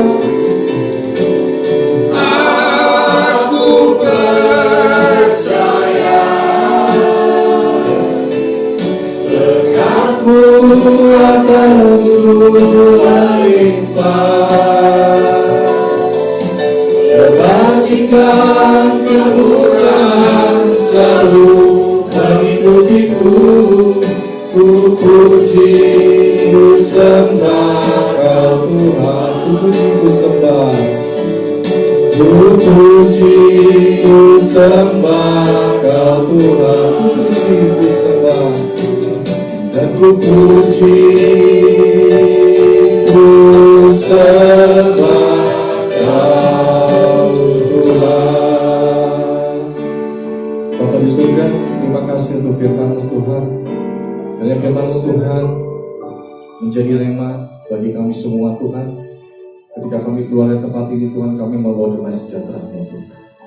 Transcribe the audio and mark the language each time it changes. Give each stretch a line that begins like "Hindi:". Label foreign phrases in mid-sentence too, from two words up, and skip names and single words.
Indonesian: Aku percaya berkatmu atasku melimpah, kebajikan kemurahan selalu mengikutiku. Ku puji, ku sembah kau Tuhan. Ku puji, ku sembah. Ku puji, ku sembah kau Tuhan. Ku puji, ku sembah. Dan ku puji, ku sembah kau Tuhan. Bapa di surga, terima kasih untuk firman Tuhan. Karena firman Tuhan menjadi rema bagi kami semua Tuhan. Ketika kami keluar dari tempat ini Tuhan, kami membawa damai sejahtera Tuhan.